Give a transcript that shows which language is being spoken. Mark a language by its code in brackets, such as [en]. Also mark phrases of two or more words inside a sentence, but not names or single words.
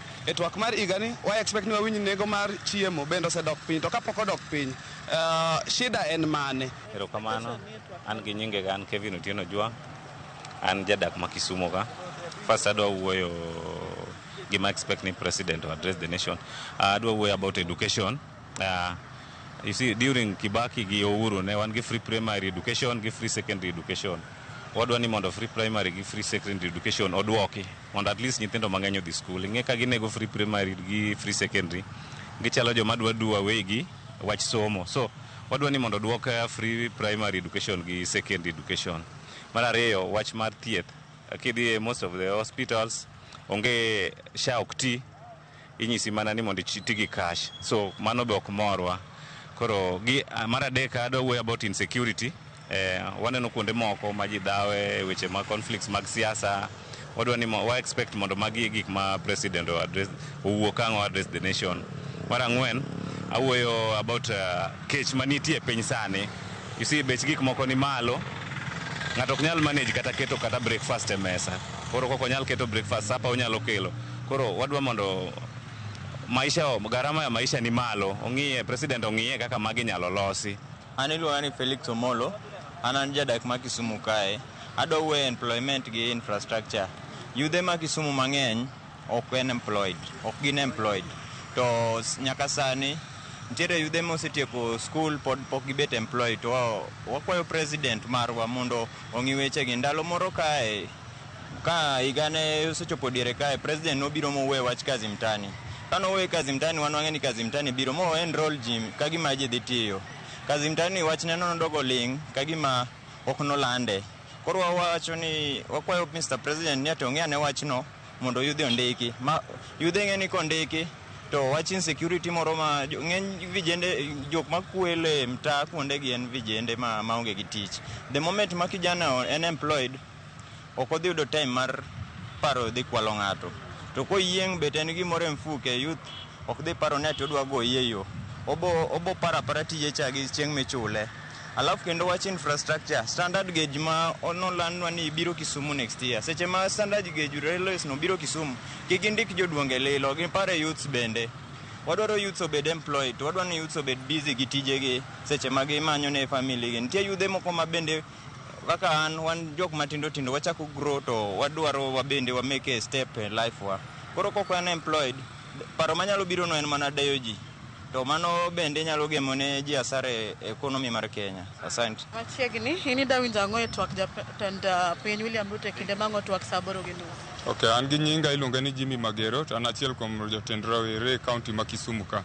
[luo] E twak mar higa ni wa expect ni wawinj nengo mar chiemo bende osedok piny, to kapok odok piny shida en mane? Erokamano, an gi nyinge ga an Kevin Otieno Jua, an jadak ma Kisumu ka. First adwa wuoyo gima expect ni president [en] to address the nation. [luo] Adwa wuoyo [en] about education. You see, during Kibaki gi Uhuru [luo] ne wan gi [en] free primary education gi free secondary education. [luo] Wadwa ni mondo [en] free primary [luo] gi [en] free secondary education [luo] odwoki mondo [en] at least [luo] nyithindo mang'eny odhi school. Ing'e ka ginego [en] free primary [luo] gi [en] free secondary, [luo] gichalo joma dwa wegi wach somo. So wadwa ni mondo odwok [en] free primary education [luo] gi [en] secondary education. [luo] Mar ariyo, wach mar thieth. Kidhi [en] most of the hospitals [luo] onge SHA ok ti, inyisi mana ni mondo ti gi cash. So mano be ok morwa. Koro mar adek adwa wuoyo [en] about insecurity. [luo] Waneno kuonde moko ma ji dhawe weche ma conflicts mag siasa. Wadwa ni wa expect mondo magi gik ma president owuok ang' [en] address the nation. [luo] Mar ang'wen, awuoyo about kech manitie e piny sani. [en] You see, [luo] bech gik moko ni malo, ng'ato ok nyal manage kata keto kata breakfast e mesa. Koro koko nyal keto breakfast, sapa onyalo kelo. Koro wadwa mondo [sw] garama ya maisha [luo] ni malo, president ong'iye kaka magi nyalo losi. An iluonga ni Felix Omolo, an jadak ma Kisumu kae. Adwa wuoyo employment gi infrastructure. Yudhe ma Kisumu mang'eny ok gin employed. To nyaka sani nitiere yudhe mosetieko school pod pok gibet employed. To wakwayo president marwa mondo ong'i wechegi. Ndalo moro kae ka higane osechopo diere kae, president nobiro mowe wach kazi mtani. Kanowe kazi mtani, wan wang'e ni kazi mtani biro mo enroll ji kagima ji dhi tiyo. Kazi mtani wach neno nodogo ling kagima ok nolande. Koro wawacho ni wakwayo Mr. President ni ong'e ane wachno mondo yudhe ondiki. Yudhe ng'e ni kondiki to wach insecurity moro ma ng'eny vijende jok makwele mtaa kuonde gi en vijende maonge gi tich. [en] The moment [luo] ma kijana en employed ok odhi yudo time mar paro dhi kwalo ng'ato, to koyieng' bet en gimoro mfuke youth ok dhi paro ni ati odwa go yeyo, obo para tije cha gi chieng' michule. Alafu kendo wach infrastructure, [en] standard gauge [luo] ma onolandwa ni biro Kisumu [en] next year. [luo] Seche ma [en] standard gauge railways [luo] no biro Kisumu, kik indik joduonge lilo, gipare youths bende. Wadwaro youths obed employed, wadwaro ni youths obed busy gi tijegi seche ma gimanyo ne family gi. Nitie yudhe moko ma bende kaka wan jok matindo wachako grow to wadwaro wabende wa [en] make a step in life [luo] wa. Koro koko an employed, paro manyalo biro no en mana dayo ji. To mano bende nyalo gemo ne ji asare economy mar Kenya. Asante. Machiegni ini dawinjo ang'o e twak jatend piny William Ruto kinde mang'o twak saboro gi nus. Okay, an gi nyinga iluonga ni Jimmy Magero, to an achiel kuom jotend rawere kaunti ma Kisumu ka.